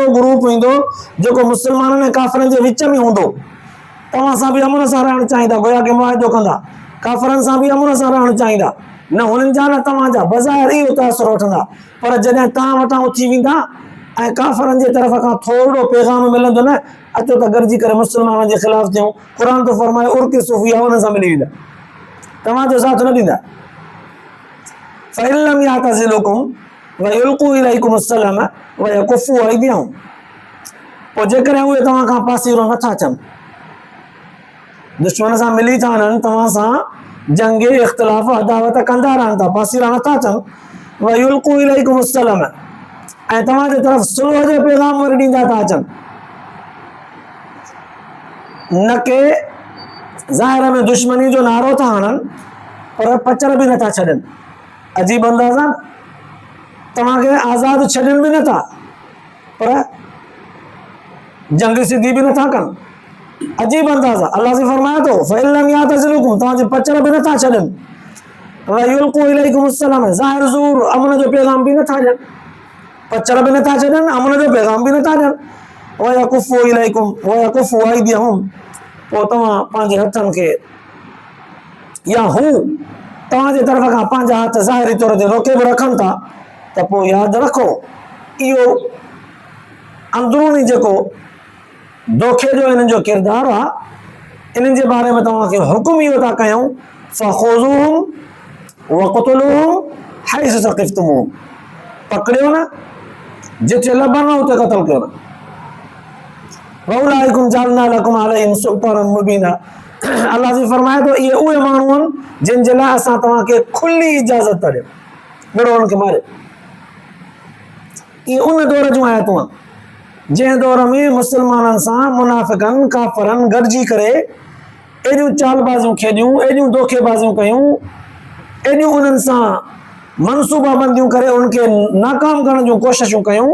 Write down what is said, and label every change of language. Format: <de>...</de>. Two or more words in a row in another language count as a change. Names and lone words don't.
<sd>ग्रुप ईंदो जेको मुस्लमाननि ऐं काफ़िरनि जे विच में हूंदो, तव्हां सां बि अमुन सां रहणु चाहींदा, गोया के मुआहिदो कंदा, काफ़िरनि सां बि अमुन सां रहणु चाहींदा, न हुननि जा न तव्हांजा, बज़ाहिर इहो तासुर वठंदा, पर जॾहिं तव्हां वटां उथी वेंदा ऐं काफ़िरनि जे तरफ़ खां थोरो पैगाम मिलंदो न, अचो त गॾिजी करे मुस्लमाननि जे ख़िलाफ़ थियूं, क़ुर तो फरमाए</sd> <ar>أركسوا فيها,</ar> <sd>हुन सां मिली वेंदा, तव्हांजो साथ न ॾींदा।</sd> <ar>فإن لم يعتزلوكم ويلقوا إليكم السلم ويكفوا أيديهم,</ar> <sd>पोइ जेकॾहिं उहे तव्हां खां पासीरो नथा अचनि, दुश्मन सां मिली था वञनि, तव्हां सां जंग इख़्तिलाफ़ अदावत कंदा रहनि था, पासीरा नथा अचनि,</sd> <ar>ويلقوا إليكم السلم,</ar> <sd>ऐं तव्हांजे तरफ़ सुलह जो पैगाम वरी ॾींदा था अचनि, न के ज़ाहिर में दुश्मनी जो नारो था हणनि पर पचर बि नथा छॾनि, अजीब अंदाज़ आहे, तव्हांखे आज़ादु छॾनि बि नथा पर जंग सिधी बि नथा कनि, अजीब अंदाज़ आहे। अल्लाह जी फरमाए थो</sd> <ar>فإن لم يعتزلوكم,</ar> <sd>तव्हांजे पचर बि नथा छॾनि,</sd> <ar>ويلقوا إليكم السلم,</ar> <sd>ज़ाहिर ज़ूर अमुन जो पैगाम बि नथा ॾियनि, पचर बि नथा छॾनि, अमुन जो पैगाम बि नथा ॾियनि,</sd> <ar>ويكفوا إليكم ويكفوا أيديهم,</ar> <sd>पोइ तव्हां पंहिंजे हथनि खे या हू तव्हांजे तरफ़ खां पंहिंजा हथ ज़ाहिरी तौर ते रोके बि रखनि था, त पोइ यादि रखो इहो अंदरूनी जेको धोखे जो हिननि जो किरदारु आहे, इन्हनि जे बारे में तव्हांखे हुकुम इहो था कयूं</sd> <ar>فخذوهم واقتلوهم حيث ثقفتموهم,</ar> <sd>पकड़ियो न, जिथे लभनि उते क़त्ल कयो न,</sd> <ar>وأولئكم جعلنا لكم عليهم سلطانا مبينا.</ar> <sd>अल्लाह जी फरमाए थो इहे उहे माण्हू आहिनि जिन जे लाइ असां तव्हांखे खुली इजाज़त था ॾियूं, विड़ो हुननि खे मारियो। इहे उन दौर जूं आयतूं आहिनि जंहिं दौर में मुस्लमाननि सां मुनाफ़िक़नि काफ़िरनि गॾिजी करे एॾियूं चालबाज़ियूं खेॾियूं, एॾियूं धोखेबाज़ियूं कयूं, एॾियूं उन्हनि सां मनसूबाबंदियूं करे उनखे नाकाम करण जूं कोशिशूं कयूं।</sd>